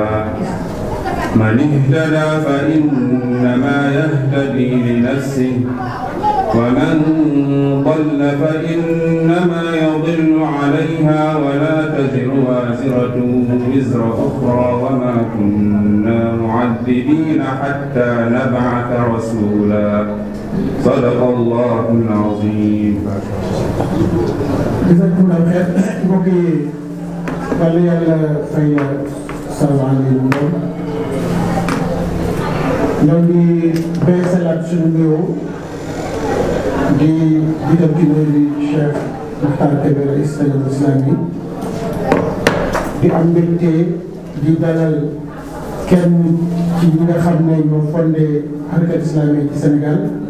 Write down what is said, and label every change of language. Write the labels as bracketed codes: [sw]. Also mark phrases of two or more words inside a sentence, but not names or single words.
[ar] من اهتدى فإنما يهتدي لنفسه ومن ضل فإنما يضل عليها ولا تزر وازرة وزر أخرى وما كنا معذبين حتى نبعث رسولا. صدق الله العظيم. جزاكم الله خيرا [wo] mbokk yi wàllu yàlla fay salaamaaleykum ñoo ngi beesalaat suñu nuyoo di jiital ci nuyu bi Cheikh Makhtar Kébé [ar] رئيس الإسلامي [wo] di am mbégte di dalal kenn ci ñi nga xam ne ñoo fondé harakat islamique ci Sénégal